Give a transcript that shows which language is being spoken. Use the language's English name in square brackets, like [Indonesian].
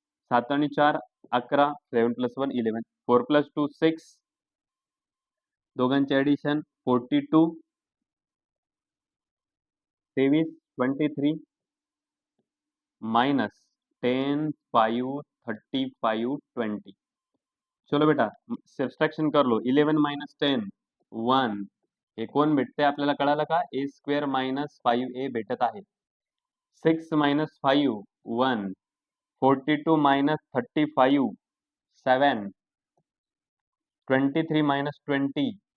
[Marathi] 7 आणि 4 11, 7 plus 1 11, 4 plus 2 6, दोघांचे addition 42, 23 23 minus 10 5 35 20. [Hindi] चलो बेटा सबट्रैक्शन कर लो. [Marathi] 11 माइनस 10 1. हे कोण भेटते आपल्याला कळालं का? ए स्क्वेअर मायनस 5a भेटत आहे. 6 मायनस 5 1, 42 मायनस 35 7, 23 मायनस 23.